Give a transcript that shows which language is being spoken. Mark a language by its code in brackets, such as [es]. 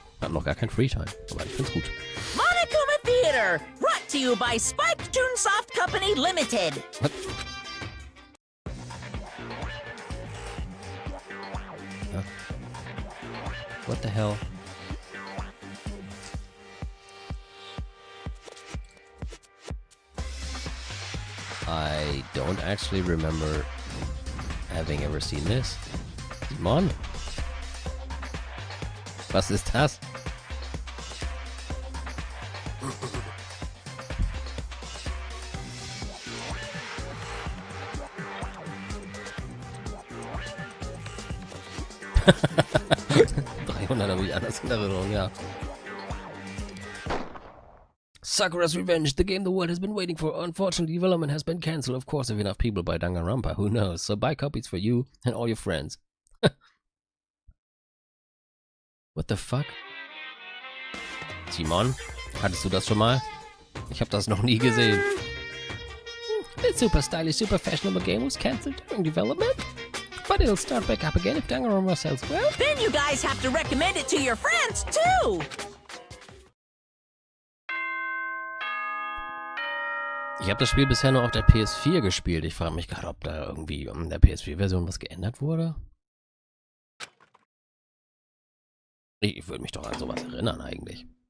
[de] Hab noch gar kein Freetime, aber ich find's gut. [en] Monokuma Theater, brought to you by Spike Chunsoft Company Limited. What? Huh? What the hell? I don't actually remember having ever seen this. Simon? [de] Was ist das? habe ich anders in Erinnerung, ja. [en] Sakura's Revenge, the game the world has been waiting for. Unfortunately, development has been cancelled, of course, if enough people buy Danganronpa, who knows. So buy copies for you and all your friends. What the fuck? [de] Simon, hattest du das schon mal? Ich habe das noch nie gesehen. [en] The super stylish, super fashionable game was cancelled during development, but it'll start back up again if Danganronpa sells well. Then you guys have to recommend it to your friends, too! [de] Ich habe das Spiel bisher nur auf der PS4 gespielt. Ich frage mich gerade, ob da irgendwie in der PS4-Version was geändert wurde. Ich würde mich doch an sowas erinnern eigentlich.